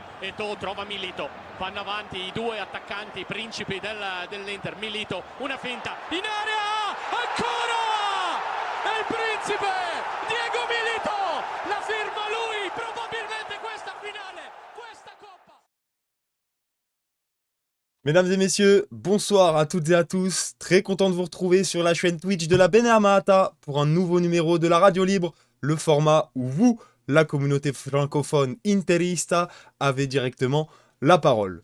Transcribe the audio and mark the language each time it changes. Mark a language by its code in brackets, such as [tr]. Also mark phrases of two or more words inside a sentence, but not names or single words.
[it] Eto'o trova Milito, vanno avanti i due attaccanti principi dell'Inter. Milito, una finta in area, ancora è il principe Diego Milito, la firma lui, probabilmente questa finale, questa coppa. [fr] Mesdames et messieurs, bonsoir à toutes et à tous. Très content de vous retrouver sur la chaîne Twitch de la Beneamata pour un nouveau numéro de la Radio Libre, le format où vous, la communauté francophone interista, avez directement la parole.